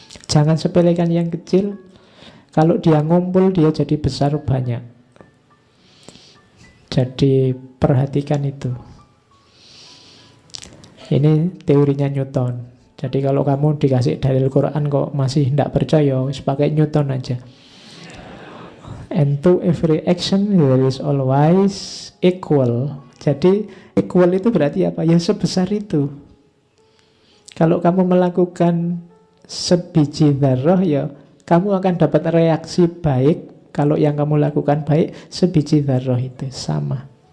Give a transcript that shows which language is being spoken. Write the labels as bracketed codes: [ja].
[id] Jangan sepelekan yang kecil. Kalau dia ngumpul, dia jadi besar banyak. Jadi perhatikan itu. Ini teorinya Newton. Jadi kalau kamu dikasih dalil Quran kok masih tidak percaya, pakai Newton aja. [en] And to every action there is always equal. [id] Jadi equal itu berarti apa? Ya sebesar itu. Kalau kamu melakukan sebiji dzarrah, ya kamu akan dapat reaksi baik. Kalau yang kamu lakukan baik, sebiji dzarrah itu sama.